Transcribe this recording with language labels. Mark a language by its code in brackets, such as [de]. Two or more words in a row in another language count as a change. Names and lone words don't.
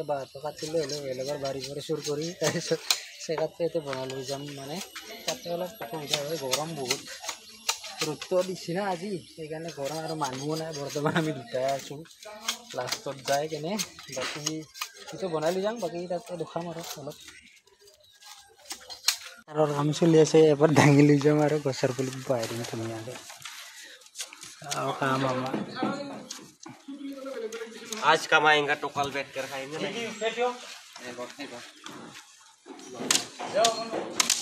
[as] বাঁহটো কাটিলে হ'লেও বেলেগৰ বাৰী কৰি চুৰ কৰি তাৰপিছত চেকাৰটো ইয়াতে বনাই লৈ যাম মানে তাতে অলপ অসুবিধা হয় গৰম বহুত ৰ'দটো দিছে না আজি সেইকাৰণে গৰম আৰু মানুহো নাই বৰ্তমান আমি দুটাই আছোঁ লাষ্টত যাই কেনে বাকী সেইটো বনাই লৈ যাম বাকী তাতে দেখাম আৰু অলপ আৰু কাম চলি আছে এবাৰ দাঙি লৈ যাম আৰু গছৰ পুলি বহাই দিম ধুনীয়াকৈ [hi] और काम आज कमाएंगे तो कल बैठ कर खाएंगे